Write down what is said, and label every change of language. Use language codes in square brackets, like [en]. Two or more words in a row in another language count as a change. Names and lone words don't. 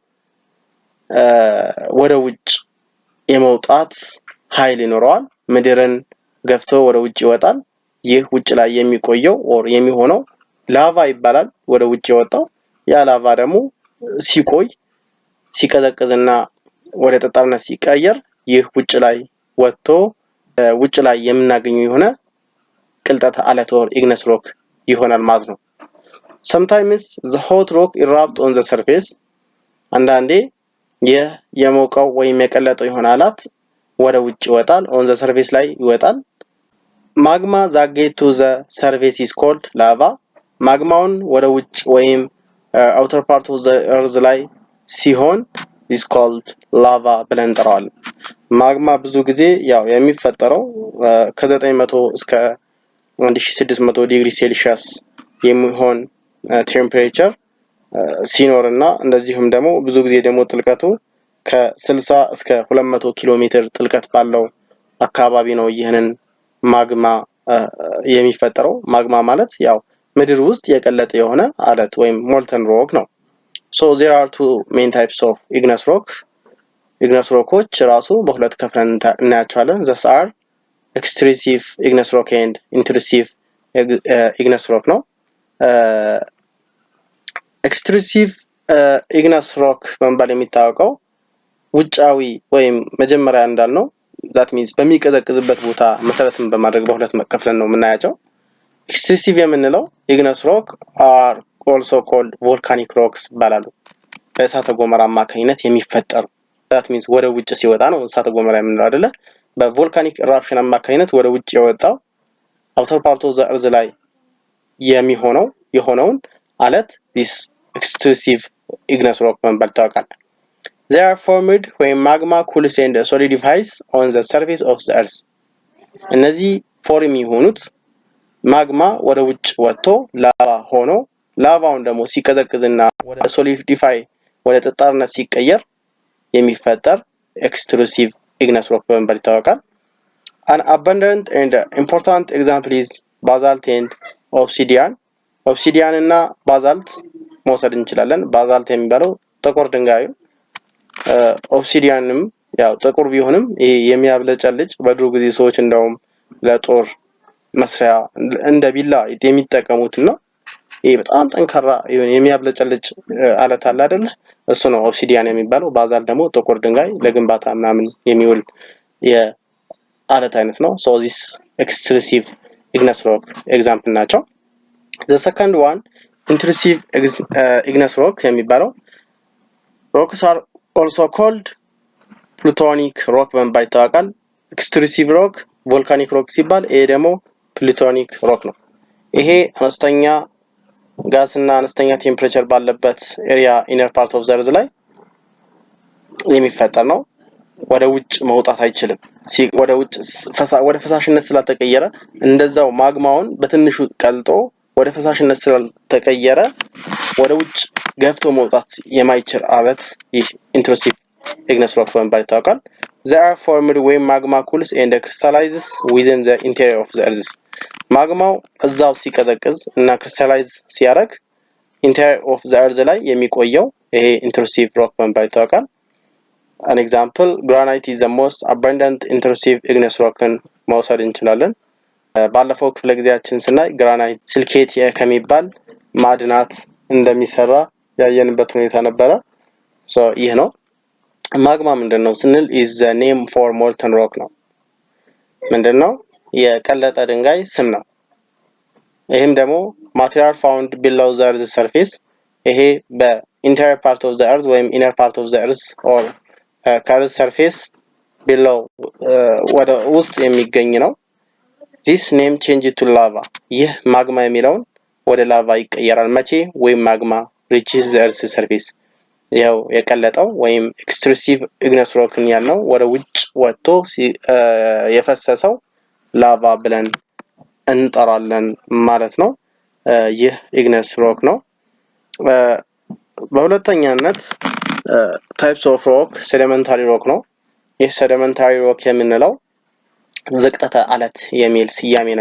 [am] ወደ ውጭ የመውጣት ኃይል ይኖራል ምድርን ገፍቶ ወደ ውጭ ይወጣል ይህ ውጭ ላይ የሚቆየው or የሚሆነው ላቫ ይባላል ወደ ውጭ የወጣው ያ ላቫ ደግሞ ሲቆይ ሲቀዘቅዝና ወደ ጠጣርነት ሲቀየር ይህ ውጭ ላይ ወጥቶ ውጭ ላይ የምናገኘው የሆነ ቅልጠተ አለት [en] or igneous rock [am] ይሆናል ማለት ነው [en] Sometimes the hot rock erupts on the surface [am] አንዳንዴ የሞቀው ወይም የቀለጠው የሆነ አለት ወደ ውጭ ይወጣል [en] on the surface [am] ላይ ይወጣል magma [en] that get to the surface is called lava magmaውን [am] ወደ ውጭ ወይም [en] outer part of the earth [am] ላይ ሲሆን [en] is called lava [am] ብለን እንጠራዋለን magma ብዙ ጊዜ ያው የሚፈጠረው ከ900 እስከ 1600 ዲግሪ ሴልሺየስ የሚሆን ቴምፕሬቸር ሲኖርና እንደዚሁም ደግሞ ብዙ ጊዜ ደግሞ ጥልቀቱ ከ60 እስከ 200 ኪሎ ሜትር ጥልቀት ባለው አካባቢ ነው ይሄንን ማግማ የሚፈጠረው ማግማ ማለት ያው ምድር ውስጥ የቀለጠ የሆነ አለት ወይም [en] molten rock [am] ነው [en] so there are two main types of igneous rocks [am] ራሱ በሁለት ከፍለን እናያቸዋለን [en] these are extrusive igneous rock and intrusive igneous rock [am] ነው [en] extrusive igneous rock [am] በመባል የሚታወቀው ውጫዊ ወይም መጀመሪያ እንዳልነው [en] that means [am] በሚቀዘቅዝበት ቦታ መሰረትን በማድረግ በሁለት መከፈለን ነው የምናያቸው extrusive የምንለው [en] igneous rock are also called volcanic rocks [am] ይባላሉ በእሳተ ገሞራ አማካኝነት የሚፈጠሩ [en] that means [am] ወደ ውጭ ሲወጣ ነው እሳተ ገሞራ የምንለው አይደለ በቮልካኒክ eruption አማካኝነት ወደ ውጭ የወጣው [en] outer part of the earth [am] ላይ የሆነውን አለት [en] this extrusive igneous rock [am] በመባል ይታወቃል [en] they are formed when magma cools and solidifies on the surface of the earth [am] እነዚህ ፎርም የሆኑት ማግማ ወደ ውጭ ወጥቶ ላቫ ሆኖ ላቫውን ደግሞ ሲቀዘቅዝና ወደ ሶሊዲፋይ ወደ ጠጣርነት ሲቀየር የሚፈጠር [en] extrusive igneous rock [am] በመባል ይታወቃል [en] an abundant and important example is basalt and obsidian obsidian [am] እና basalt መውሰድ እንችላለን basalt የሚባለው ጥቁር ድንጋዩ obsidianም ያው ጥቁር ቢሆንም የሚያብለጨልጭ በድሮ ጊዜ ሰዎች እንደውም ለጦር መስሪያ እንደ ቢላ የሚጠቀሙት ነው ይሄ በጣም ጠንካራ የሚያብለጨልጭ አለት አለ አይደል እሱ ነው obsidian የሚባለው basalt ደግሞ ጥቁር ድንጋይ ለግንባታ ምናምን የሚውል የአለት አይነት ነው [en] so this extrusive igneous rock example ናቸው the second one intrusive igneous rock [am] የሚባለው [en] rocks are also called plutonic rock [am] በመባል ይታወቃል [en] extrusive rock volcanic rock [am] ሲባል ይሄ ደግሞ [en] plutonic rock [am] ነው ይሄ አነስተኛ ጋስና አነስተኛ ቴምፕሬቸር ባለበት ኤሪያ [en] inner part of the earth [am] ላይ የሚፈጠር ነው ወደ ውጭ መውጣት አይችልም ወደ ውጭ ወደ ፈሳሽነት ስላልተቀየረ እንደዛው ማግማውን በትንሹ ቀልጦ ወደ ፈሳሽነት ስላልተቀየረ ወደ ውጭ ገፍቶ መውጣት የማይችል አለት ይህ [en] intrusive igneous rock [am] በመባል ይታወቃል [en] they are formed when magma cools and crystallizes within the interior of the earth [am] ማግማው እዛው ሲቀዘቅዝ እና ክሪስታላይዝ ሲያደርግ [en] interior of the earth [am] ላይ የሚቆየው ይሄ [en] intrusive rock [am] በመባል ይታወቃል [en] an example granite is the most abundant intrusive igneous rock [am] መውሰድ እንችላለን ባለፈው ክፍለ ጊዜያችን ስናይ ግራናይት ሲልኬት ከሚባል ማዕድናት እንደሚሰራ ያየንበት ሁኔታ ነበረ so ይሄ ነው ማግማ ምንድነው ስንል [en] is the name for molten rock [am] ነው ምንድነው የቀለጠ ድንጋይ ስም ነው ይሄም ደግሞ [en] material found below the earth surface [am] ይሄ በ [en] interior part of the [am] earth ወይም [en] inner part of the earth or earth surface below [am] ወደ ውስጥ የሚገኝ ነው [en] this name changed to lava [am] ይህ ማግማ የሚለውን ወደ ላቫ ይቀየራል መቼ ወይም ማግማ [en] reaches the earth surface [am] ያው የቀለጠው ወይም [en] extrusive igneous rock [am] ያልነው ወደ ውጭ ወጥቶ የፈሰሰው ላቫ ብለን እንጠራለን ማለት ነው ይህ [en] igneous rock [am] ነው በሁለተኛነት [en] types of rock sedimentary rock [am] ነው ይህ [en] sedimentary rock [am] የምንለው ዝቅጠተ አለት የሚል ስያሜ ነው